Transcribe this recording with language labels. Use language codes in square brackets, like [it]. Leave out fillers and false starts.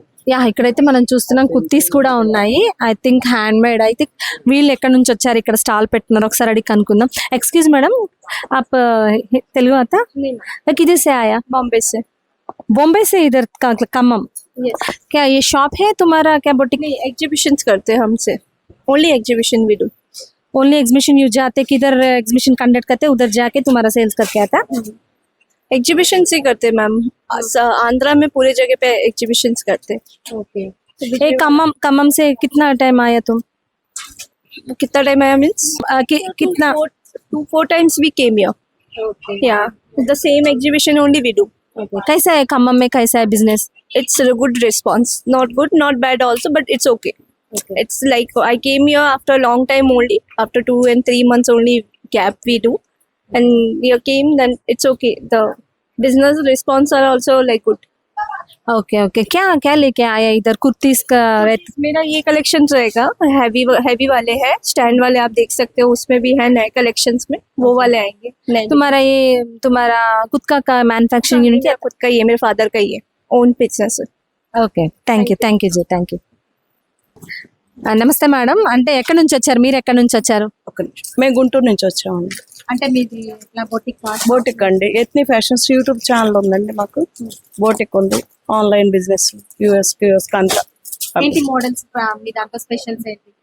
[te] Yeah, ఇక్కడైతే మనం చూస్తున్నాం కుర్తీస్ కూడా ఉన్నాయి. [en] I think handmade. [te] అయితే వీళ్ళు ఎక్కడి నుంచి వచ్చారు, ఇక్కడ స్టాల్ పెట్టినారు, ఒకసారి అడిగి కనుక్కుందాం. [hi] एक्सक्यूज मैडम, आप तेलुगु आता? किधर से आया? बॉम्बे से. बॉम्बे से इधर खम्मम? क्या ये शॉप है तुम्हारा? क्या बुटीक? एग्जीबिशंस करते हैं हमसे. [en] Only exhibition we do. [hi] Only exhibition you जाते, किधर एग्जीबिशन कंडक्ट करते उधर जाके तुम्हारा सेल्स करके आता? एग्जीबिशन ही करते मैम. आंध्रा में पूरे जगह पे एग्जीबिशंस करते. ओके, खम्मम से कितना टाइम आया तुम? कितना टाइम आया मीन्स कितना? [en] 2-4 times we came here. Okay. Yeah, the same exhibition only we do. Okay. [hi] कैसा है खम्मम में, कैसा है business? [en] It's a good response. Not good, not bad also, but it's okay. It's like I came here after a long time only. After 2 and 3 months only gap we do. And here came, then it's okay. The business response are also like good. [hi] Okay okay, क्या क्या लेके आया इधर? कुर्तीस का मेरा ये collection रहेगा, heavy वाले हैं, स्टैंड वाले आप देख सकते हो, उसमें भी है नए कलेक्शंस में, वो वाले आएंगे. तुम्हारा खुद का मैन्युफैक्चरिंग यूनिट है? खुद का ही है, मेरे फादर का ही है, ओन बिजनेस है. Okay, thank you ji, thank you. [te] నమస్తే మేడం, అంటే ఎక్కడి నుంచి వచ్చారు, మీరు ఎక్కడి నుంచి వచ్చారు? ఒక నిమిషం. మేము గుంటూరు నుంచి వచ్చామండి. అంటే మీది బోటిక్ అండి, ఎత్ని ఫ్యాషన్స్ యూట్యూబ్ ఛానల్ ఉందండి మాకు. బోటిక్ ఉంది, ఆన్లైన్ బిజినెస్, యూఎస్ అంతా. ఏంటి మోడల్స్ మీ దాంట్లో స్పెషల్స్ ఏంటి?